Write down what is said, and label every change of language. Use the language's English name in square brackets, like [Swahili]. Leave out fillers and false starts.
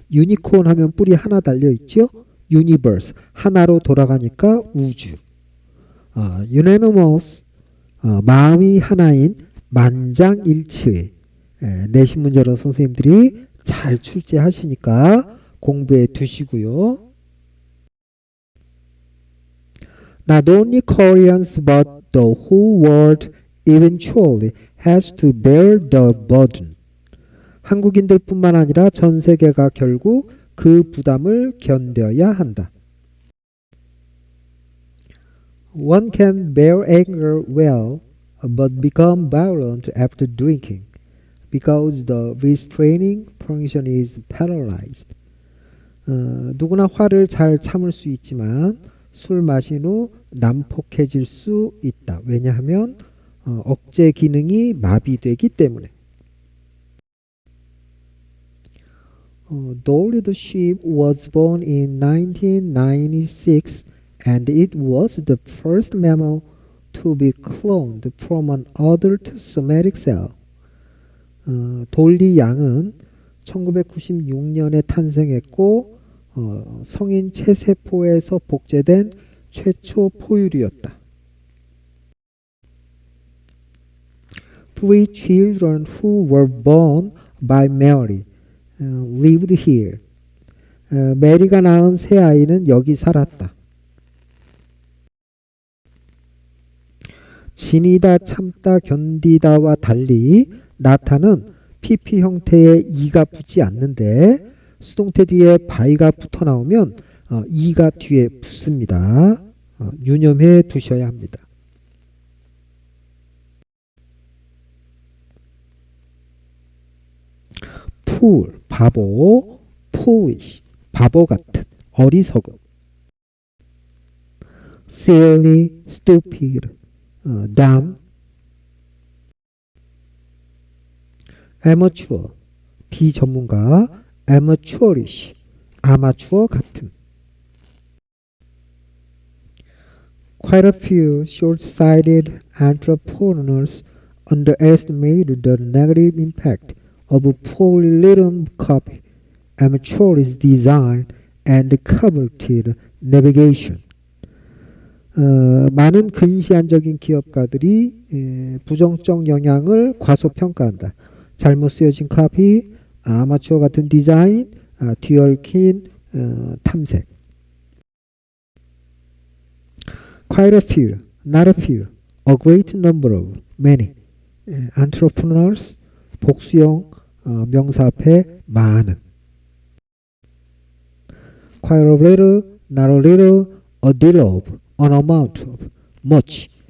[Korean] 유니콘 하면 뿔이 하나 달려있죠. 유니버스, 하나로 돌아가니까 우주. [English] unanimous, [Korean] 마음이 하나인 만장일치의. 내신 문제로 선생님들이 잘 출제하시니까 공부해 두시고요. [English] Not only Koreans but the whole world eventually has to bear the burden. [Korean] 한국인들뿐만 아니라 전 세계가 결국 그 부담을 견뎌야 한다. [English] One can bear anger well but become violent after drinking because the restraining function is paralyzed. [Korean] 누구나 화를 잘 참을 수 있지만 술 마신 후 난폭해질 수 있다. 왜냐하면 억제 기능이 마비되기 때문에. [English] Dolly the sheep was born in 1996 and it was the first mammal to be cloned from an adult somatic cell. [Korean] 돌리 양은 1996년에 탄생했고 성인 체세포에서 복제된 최초 포유류였다. [English] Three children who were born by Mary lived here. [Korean] 메리가 낳은 세 아이는 여기 살았다. 지니다, 참다, 견디다와 달리 나타는 PP 형태의 이가 붙지 않는데 수동태 뒤에 by가 붙어 나오면 이가 뒤에 붙습니다. 유념해 두셔야 합니다. [English] fool, [Korean] 바보, [English] foolish, [Korean] 바보 같은, 어리석음. [English] silly, stupid, dumb, amateur, [Korean] 비전문가, [English] amateurish, [Korean] 아마추어 같은. [English] Quite a few short-sighted entrepreneurs underestimate the negative impact of poorly written copy, amateurish design, and coveted navigation. [Korean] 많은 근시안적인 기업가들이 부정적 영향을 과소평가한다. 잘못 쓰여진 카피, 아마추어 같은 디자인, 뒤얽힌 탐색. [English] Quite a few, not a few, a great number of, many. [Korean] entrepreneurs, 복수형 명사 앞에 많은. [English] Quite a little, not a little, a deal of, an amount of, much.